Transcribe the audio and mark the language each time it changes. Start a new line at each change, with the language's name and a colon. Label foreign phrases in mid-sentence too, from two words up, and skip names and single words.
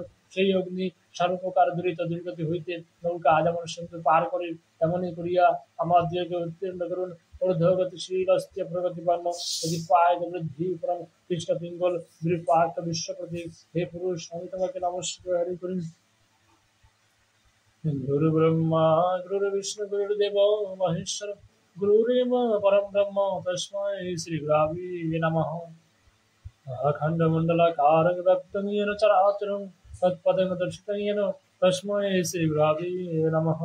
Bangla: সেই অগ্নি সর্বপ্রকার দূরিত দুর্গতি হইতে নৌকা যেমন সিন্ধু পার করি তেমনই করিয়া আমার দিকে উত্তীর্ণ করুন। ঊর্ধ্বগতিশীল অস্থির প্রগতিপন্ন যদি পায় বৃদ্ধি পরম কৃষ্ণ পিঙ্গল বিরূপাক বিশ্বপ্রতি হে পুরুষ আমি তোমাকে নমস্কার করি।
Sanskrit: गुरु ब्रह्मा गुरु विष्णु गुरुदेव महेश्वर गुरुरेव परम ब्रह्म तस्मै श्री गुरवे नमः। अखण्डमण्डलाकारं व्याप्तं येन चराचरं तत्पदं दर्शितं येन तस्मै श्री गुरवे नमः।